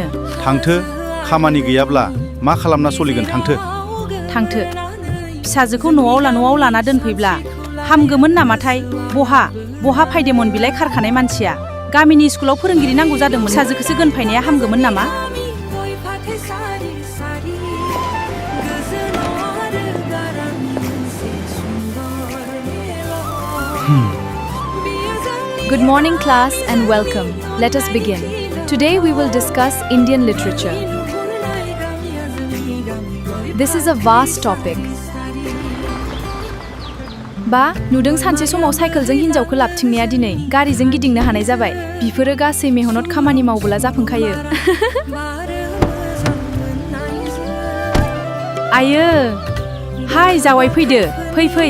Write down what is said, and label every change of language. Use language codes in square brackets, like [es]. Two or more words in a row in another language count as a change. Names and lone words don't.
[brx] थांथो, खामानि गैयाब्ला मा खालामना सोलिगोन, थांथो। थांथो। फिसाजोखौ न'आव लाना दोनफैब्ला हामगोमोन नामाथाय? बहा फायदेमोन बिलाय खारखानाय मानसिया? गामिनि स्कुलाव फोरोंगिरि नांगौ जादोंमोन। फिसाजोखौसो गोनफायनाया हामगोमोन नामा? [en] Good morning class and welcome. Let us begin. Today we will discuss Indian literature. This is a vast topic. [brx] बा नुदों सानसे समाव साइकेलजों हिनजावखौ लाबथिंनाया दिनै गारिजों गिदिंनो हानाय जाबाय। बिफोरो गासै मेहनत खामानि मावबोला जाफुंखायो। आयो, हाय जावाय फैदो, फै।